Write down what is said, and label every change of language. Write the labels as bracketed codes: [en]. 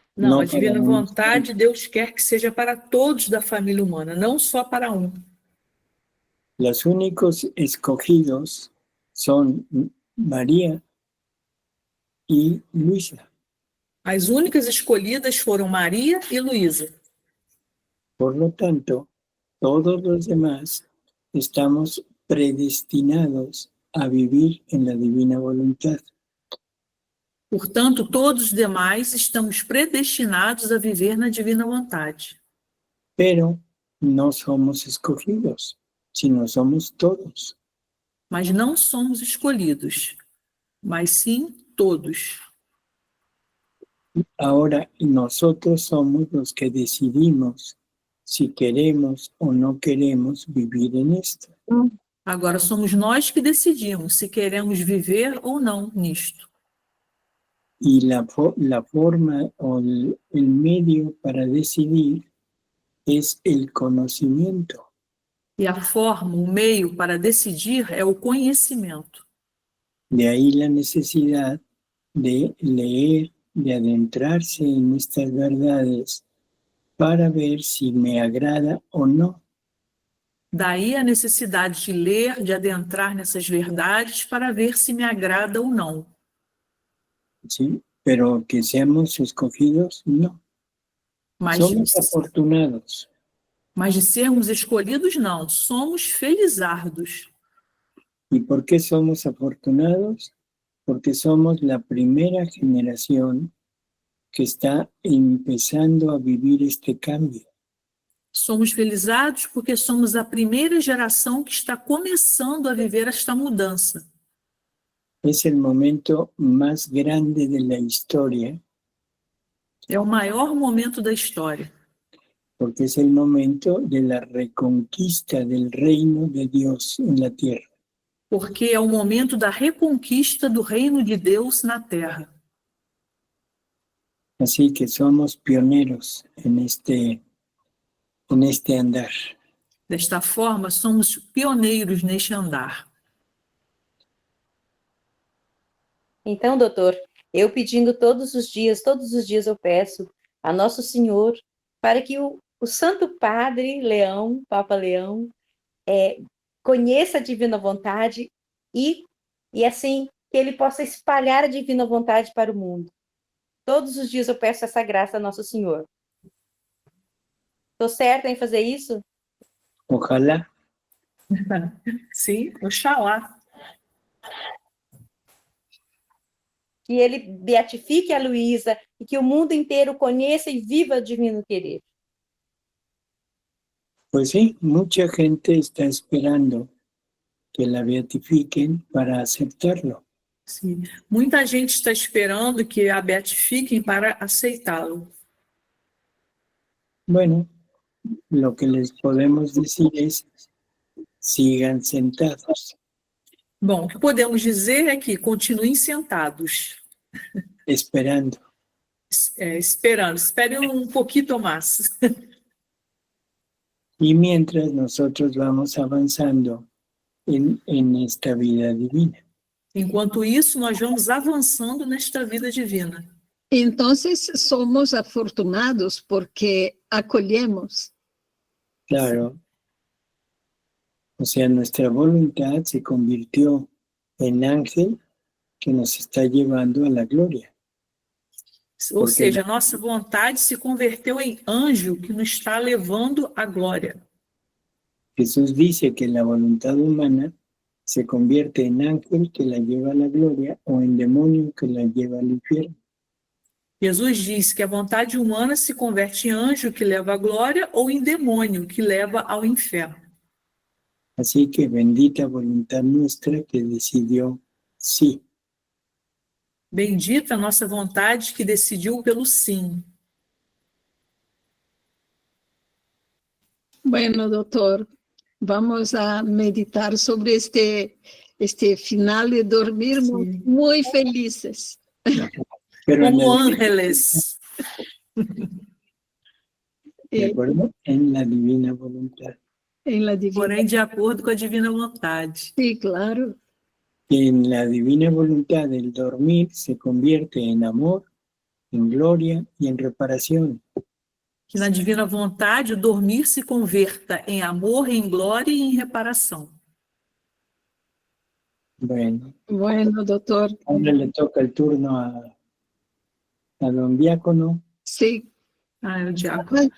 [pt] Não, a divina vontade, Deus quer que seja para todos da família humana, não só para um. [es] Los únicos escogidos son María y Luisa. [pt] As únicas escolhidas foram Maria e Luísa. [es] Por lo tanto, todos los demás estamos predestinados a vivir en la divina voluntad. [pt] Portanto, todos os demais estamos predestinados a viver na divina vontade. [es] Pero no somos escogidos, sino somos todos. [pt] Mas não somos escolhidos, mas sim todos. [es] Ahora nosotros somos los que decidimos si queremos o no queremos vivir en esto. [pt] Agora somos nós que decidimos se queremos viver ou não nisto. [es] Y la forma o el medio para decidir es el conocimiento. [pt] E a forma, o meio para decidir é o conhecimento. [es] De ahí la necesidad de leer, de adentrarse en estas verdades para ver si me agrada o no. [pt] Daí a necessidade de ler, de adentrar nessas verdades para ver se me agrada ou não. [es] ¿sí? Pero que seamos escogidos, no. [pt] Mas, [es] Somos afortunados. [pt] mas de sermos escolhidos, não. Somos felizardos. [es] ¿Y por qué somos afortunados? Porque somos la primera generación que está empezando a vivir este cambio. [pt] Somos felizardos porque somos a primeira geração que está começando a viver esta mudança. [es] Es el momento más grande de la historia, [pt] É o maior momento da história, [es] porque es el momento de la reconquista del reino de Dios en la tierra. [pt] porque é o momento da reconquista do reino de Deus na Terra. [es] Así que somos pioneros en este andar. [pt] Desta forma, somos pioneiros neste andar. Então, doutor, eu pedindo todos os dias eu peço a Nosso Senhor para que o Santo Padre Leão, Papa Leão, conheça a divina vontade e assim que ele possa espalhar a divina vontade para o mundo. Todos os dias eu peço essa graça a Nosso Senhor. Estou certa em fazer isso? [es] Ojalá. [pt] Sim, oxalá. Que ele beatifique a Luísa e que o mundo inteiro conheça e viva o divino querer. [es] Pues sí, mucha gente está esperando que la beatifiquen para aceptarlo. [pt] Sim. Muita gente está esperando que a beatifiquem para aceitá-lo. [es] Bueno, lo que les podemos decir es, sigan sentados, [pt] Bom, o que podemos dizer é que continuem sentados, [es] esperando. [pt] esperando. Esperem um pouquinho mais. [es] Y mientras nosotros vamos avanzando en esta vida divina. [pt] Enquanto isso, nós vamos avançando nesta vida divina. [es] Entonces somos afortunados porque acolhemos. Claro. O sea, nuestra voluntad se convirtió en ángel que nos está llevando a la gloria. [pt] Ou seja, a nossa vontade se converteu em anjo que nos está levando à glória. [es] Jesús dice que la voluntad humana se convierte en ángel que la lleva a la gloria o en demonio que la lleva al infierno. [pt] Jesus diz que a vontade humana se converte em anjo que leva à glória ou em demônio que leva ao inferno. [es] Así que bendita voluntad nuestra que decidió sí. [pt] Bendita a nossa vontade que decidiu pelo sim. [es] Bueno, doctor, vamos a meditar sobre este final de dormir muy felices. Pero Como ángeles. ¿De acuerdo? En la divina voluntad. En la divina. [pt] Porém, de acordo com a divina vontade. [es] Sí, claro. En la divina voluntad el dormir se convierte en amor, en gloria y en reparación. Que na divina vontade o dormir se converta em amor, em glória e em reparação. Bueno, doctor. Ahora le toca el turno a don Diácono. Sí. [pt] Ah, o diácono.